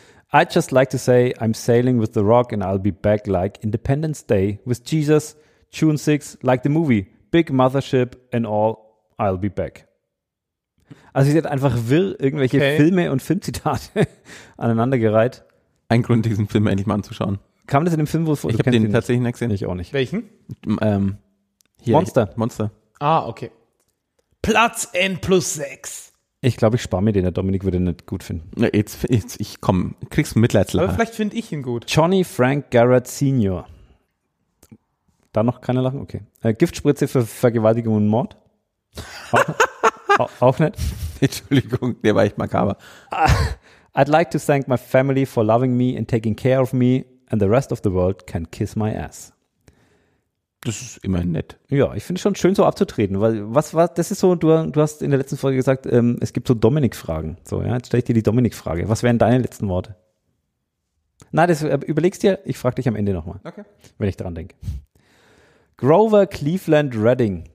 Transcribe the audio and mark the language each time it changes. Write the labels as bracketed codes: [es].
[en] I'd just like to say I'm sailing with the Rock and I'll be back like Independence Day with Jesus, June 6, like the movie. Big Mothership and all, I'll be back. [de] Also sie hat einfach wirr irgendwelche Filme und Filmzitate aneinandergereiht. Ein Grund, diesen Film endlich mal anzuschauen. Kam das in dem Film, wo du kennst ihn nicht? Ich habe den tatsächlich nicht gesehen. Ich auch nicht. Welchen? Hier, Monster. Monster. Ah, okay. Platz N plus 6. Ich glaube, ich spare mir den. Der Dominik würde ihn nicht gut finden. Jetzt, ich komm, kriegst Mitleidslacher. Aber vielleicht finde ich ihn gut. Johnny Frank Garrett Senior. Da noch keine Lachen? Okay. Giftspritze für Vergewaltigung und Mord? Auch nicht? Entschuldigung, der war echt makaber. [en] I'd like to thank my family for loving me and taking care of me and the rest of the world can kiss my ass. [de] Das ist immerhin nett. Ja, ich finde es schon schön, so abzutreten, weil das ist so, du hast in der letzten Folge gesagt, es gibt so Dominik-Fragen. So, ja, jetzt stelle ich dir die Dominik-Frage. Was wären deine letzten Worte? Nein, das überlegst dir, ich frage dich am Ende nochmal. Okay. Wenn ich daran denke. Grover Cleveland Redding.